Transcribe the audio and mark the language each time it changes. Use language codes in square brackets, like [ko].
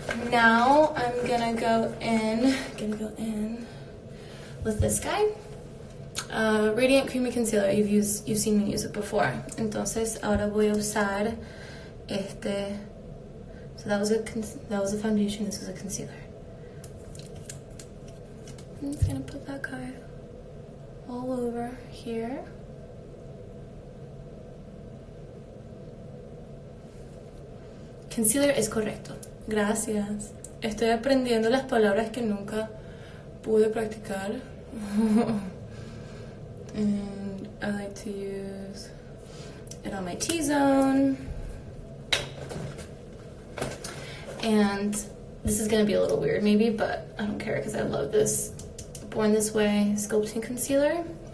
[en] Now I'm gonna go in with this guy. Radiant Creamy Concealer. You've seen me use it before. [es] Entonces ahora voy a usar este. [en] So that was a foundation. This is a concealer. I'm just gonna put that guy all over here. [es] Concealer es correcto. Gracias. Estoy aprendiendo las palabras que nunca pude practicar. [en] And I like to use it on my T-zone. And this is going to be a little weird maybe, but I don't care because I love this Born This Way sculpting concealer.